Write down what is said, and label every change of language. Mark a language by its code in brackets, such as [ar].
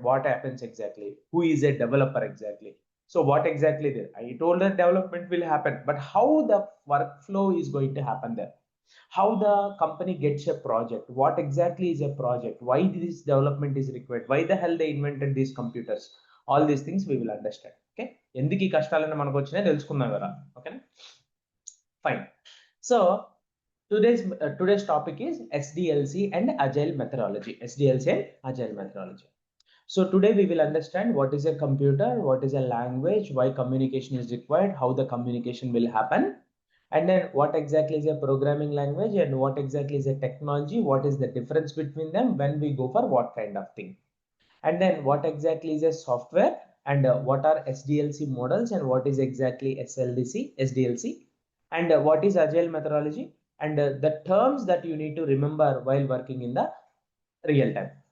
[en] What happens exactly? Who is a developer exactly? So what exactly there? I told that development will happen, but how the workflow is going to happen there? How the company gets a project, what exactly is a project, why this development is required, why the hell they invented these computers, all these things we will understand. [te] Okay, ఎందుకు ఈ కష్టాలను మనకు వచ్చినాయి తెలుసుకుందాం కదా. ఓకేనా, fine. [en] So today's topic is SDLC and agile methodology. SDLC and agile methodology. So today we will understand what is a computer, what is a language, why communication is required, how the communication will happen, and then what exactly is a programming language and what exactly is a technology, what is the difference between them when we go for what kind of thing, and then what exactly is a software, and what are SDLC models and what is exactly SDLC, and what is agile methodology, and the terms that you need to remember while working in the real time.